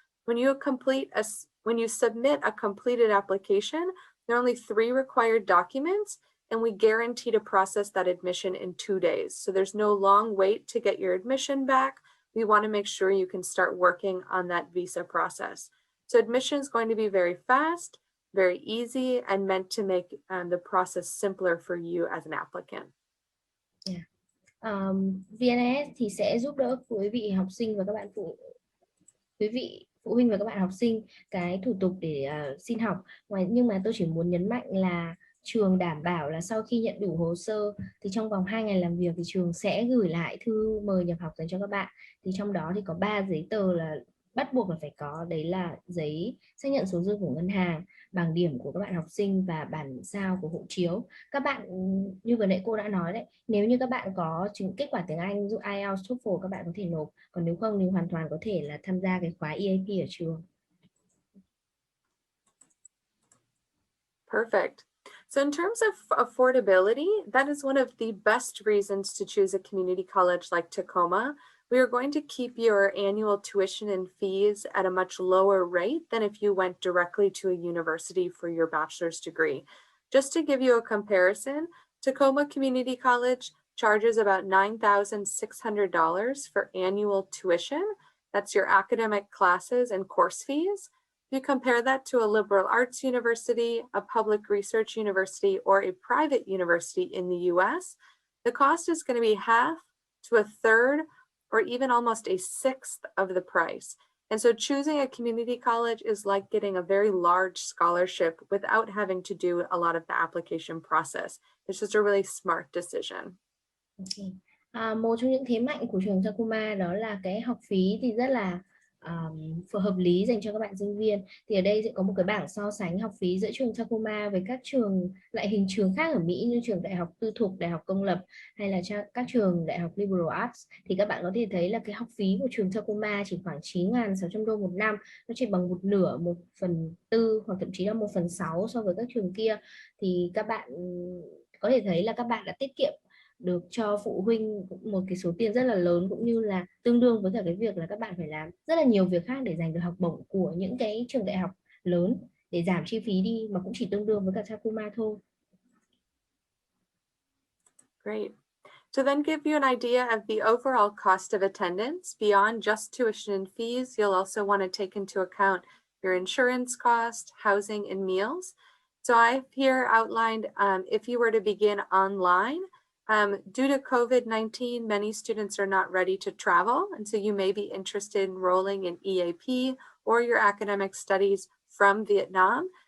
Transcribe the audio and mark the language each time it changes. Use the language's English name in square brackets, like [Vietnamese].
[English] When you submit a completed application, there are only 3 required documents, and we guarantee to process that admission in 2 days. So there's no long wait to get your admission back. We want to make sure you can start working on that visa process. So admission is going to be very fast, very easy, and meant to make the process simpler for you as an applicant. Yeah. [Vietnamese] VNIS thì sẽ giúp đỡ quý vị học sinh và các bạn phụ huynh và các bạn học sinh cái thủ tục để xin học. Nhưng mà tôi chỉ muốn nhấn mạnh là trường đảm bảo là sau khi nhận đủ hồ sơ thì trong vòng 2 ngày làm việc thì trường sẽ gửi lại thư mời nhập học dành cho các bạn. Thì trong đó thì có 3 giấy tờ là bắt buộc là phải có, đấy là giấy xác nhận số dư của ngân hàng, bảng điểm của các bạn học sinh và bản sao của hộ chiếu. Các bạn như vừa nãy cô đã nói đấy, nếu như các bạn có chứng kết quả tiếng Anh, ví dụ IELTS, TOEFL, các bạn có thể nộp, còn nếu không thì hoàn toàn có thể là tham gia cái khóa EAP ở trường. Perfect. [English] So in terms of affordability, that is one of the best reasons to choose a community college like Tacoma. We are going to keep your annual tuition and fees at a much lower rate than if you went directly to a university for your bachelor's degree. Just to give you a comparison, Tacoma Community College charges about $9,600 for annual tuition. That's your academic classes and course fees. If you compare that to a liberal arts university, a public research university, or a private university in the US, the cost is going to be half to a third or even almost a sixth of the price. And so choosing a community college is like getting a very large scholarship without having to do a lot of the application process. It's just a really smart decision. Okay. [Vietnamese] Một trong những thế mạnh của trường Tacoma đó là cái học phí thì rất là hợp lý dành cho các bạn sinh viên. Thì ở đây sẽ có một cái bảng so sánh học phí giữa trường Tacoma với các trường loại hình trường khác ở Mỹ như trường đại học tư thục, đại học công lập hay là các trường đại học liberal arts. Thì các bạn có thể thấy là cái học phí của trường Tacoma chỉ khoảng 9.600 đô một năm, nó chỉ bằng một nửa, 1/4 hoặc thậm chí là 1/6 so với các trường kia. Thì các bạn có thể thấy là các bạn đã tiết kiệm được cho phụ huynh một cái số tiền rất là lớn, cũng như là tương đương với cả cái việc là các bạn phải làm rất là nhiều việc khác để giành được học bổng của những cái trường đại học lớn để giảm chi phí đi, mà cũng chỉ tương đương với cả Tacoma thôi. Great. [English] To then give you an idea of the overall cost of attendance, beyond just tuition and fees, you'll also want to take into account your insurance cost, housing, and meals. So I've here outlined if you were to begin online, due to COVID-19, many students are not ready to travel, and so you may be interested in enrolling in EAP or your academic studies from Vietnam.